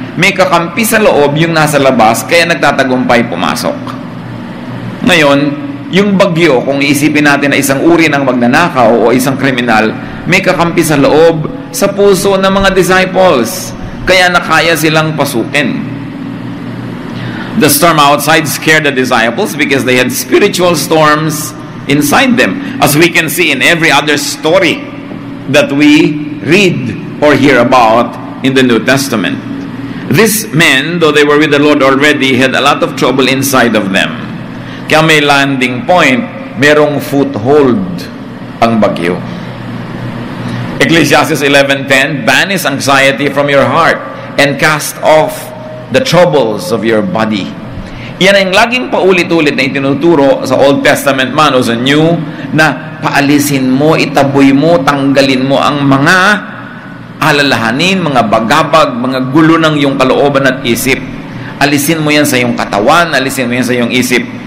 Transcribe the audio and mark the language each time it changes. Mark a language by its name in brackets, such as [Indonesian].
[Filipino] May kakampi sa loob yung nasa labas kaya nagtatagumpay pumasok. Ngayon, yung bagyo, kung iisipin natin na isang uri ng magnanakaw o isang kriminal, may kakampi sa loob, sa puso ng mga disciples. Kaya nakaya silang pasukin. [English] The storm outside scared the disciples because they had spiritual storms inside them. As we can see in every other story that we read or hear about in the New Testament. These men, though they were with the Lord already, had a lot of trouble inside of them. [Filipino] Kaya may landing point, merong foothold ang bagyo. [English] Ecclesiastes 11:10, banish anxiety from your heart and cast off the troubles of your body. [Filipino] Yan ang laging paulit-ulit na itinuturo sa Old Testament man o sa New, na paalisin mo, itaboy mo, tanggalin mo ang mga alalahanin, mga bagabag, mga gulo ng iyong kalooban at isip. Alisin mo yan sa iyong katawan, alisin mo yan sa iyong isip.